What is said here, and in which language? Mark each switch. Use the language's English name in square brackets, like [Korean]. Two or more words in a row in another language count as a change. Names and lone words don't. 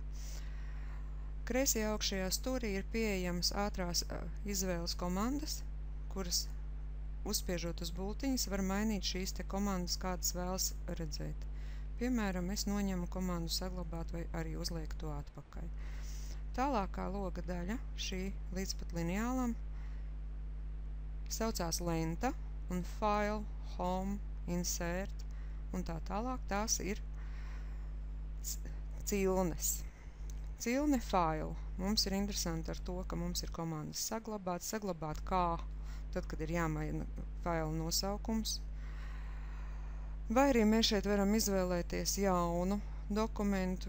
[Latvian] Kreisajā augšējā stūrī ir pieejams ātrās izvēles komandas, kuras uzspiežot uz bultiņas var mainīt šīs te komandas, kādas vēlas redzēt. Piemēram, es noņemu komandu saglabāt vai arī uzlieku to atpakaļ. Tālākā loga daļa, šī līdz pat lineālam, saucās lenta un file, home, insert un tā tālāk. Tās ir cilnes. Cilne file. Mums ir interesanti ar to, ka mums ir komandas saglabāt kā, tad, kad ir jāmaina faila nosaukums. Vai arī mēs šeit varam izvēlēties jaunu dokumentu.